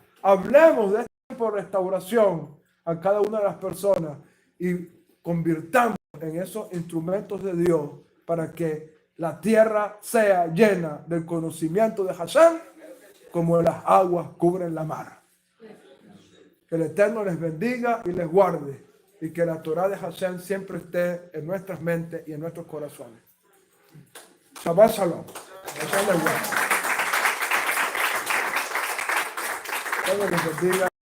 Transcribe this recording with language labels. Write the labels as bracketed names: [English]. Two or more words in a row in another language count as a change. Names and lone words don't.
[Spanish] Hablemos de este tiempo de restauración a cada una de las personas y convirtamos en esos instrumentos de Dios para que la tierra sea llena del conocimiento de Hashem como las aguas cubren la mar. Que el Eterno les bendiga y les guarde. Y que la Torah de Hashem siempre esté en nuestras mentes y en nuestros corazones. [Hebrew] שבת שלום. [Spanish] Hashem les guarde. Dios les bendiga.